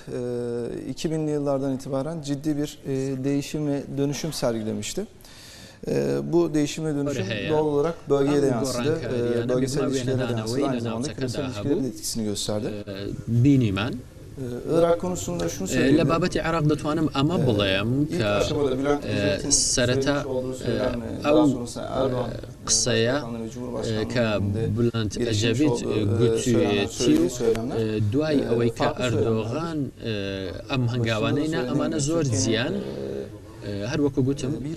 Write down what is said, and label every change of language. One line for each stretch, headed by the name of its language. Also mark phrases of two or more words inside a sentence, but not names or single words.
Turkish: 2000'li yıllardan itibaren ciddi bir değişim ve dönüşüm sergilemişti. Bu değişim ve dönüşüm doğal olarak bölgeye de yansıdı. Bölgesel ilişkilere de yansıdı. Aynı zamanda küresel ilişkilere de etkisini gösterdi. Irak konusunda şunu söyleyeyim.
Central Kurdish: لبابەتی عێراق دەتوانم ئەمە بڵێم کە سەرەتا ئەو قسەیە کە بولند ئەجەڤید گوتوویەتی و دوای ئەوەی کە ئەردۆغان ئەم هەنگاوانەیە ئەمانە زۆر زیان هەر وەکو گوتم